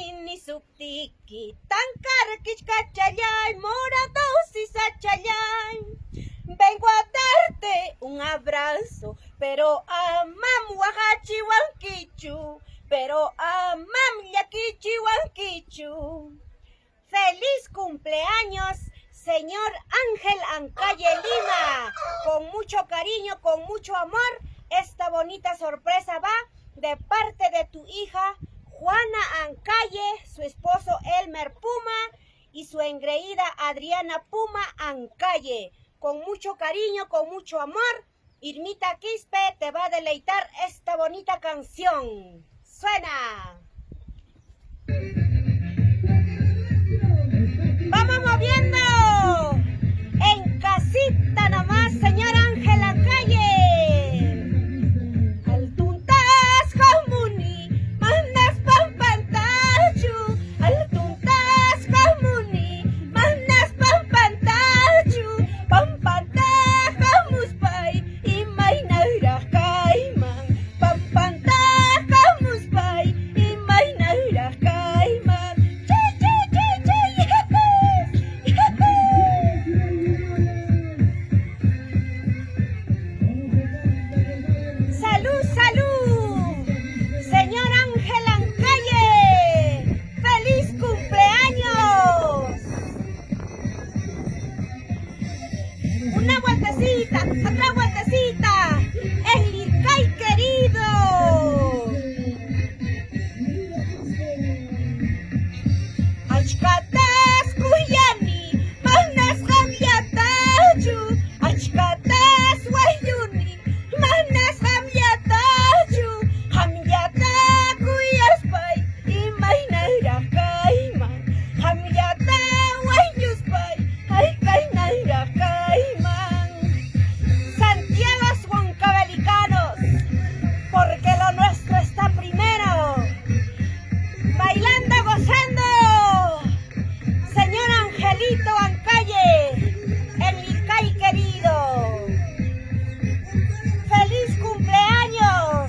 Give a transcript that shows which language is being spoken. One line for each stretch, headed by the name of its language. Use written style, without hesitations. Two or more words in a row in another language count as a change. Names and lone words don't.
Quechua: ni subtiki, tancarquich cachayay, moradosis achayay.
Spanish: Vengo a darte un abrazo, pero
Quechua: amam wahachi wankichu,
Spanish: pero
Quechua: amam yakichi wankichu.
Spanish: ¡Feliz cumpleaños, señor Ángel Ancalle Lima! Con mucho cariño, con mucho amor, esta bonita sorpresa va de parte de tu hija Juana Ancalle, su esposo Elmer Puma y su engreída Adriana Puma Ancalle. Con mucho cariño, con mucho amor, Irmita Quispe te va a deleitar esta bonita canción. ¡Suena! ¡Vamos moviendo! En casita nomás, señor Ángel Ancalle.
Quechua: Al tuntas jamuni, mandas pampantachu. Al tuntas jamuni, mandas pampantachu. Pampantajamuspay, y mainaira kaiman. Pampantajamuspay, y mainaira kaiman.
Spanish: ¡Salud, salud! Señor Ángel Ancalle, ¡feliz cumpleaños! Una vueltecita, otra vueltecita, el Lircay querido.
Quechua: Achkatas kuyani, manas hamyatachu, achkatas wayuni, manas hamyatachu, hamyata kuyaspay, imaynaira kayman, hamyata wayuspay, ay kaynaira kayman.
Spanish: Santiago Huancavelicanos, porque lo nuestro está primero, bailando, gozando. Señor Angelito Ancalle, el Lircay querido, ¡feliz cumpleaños!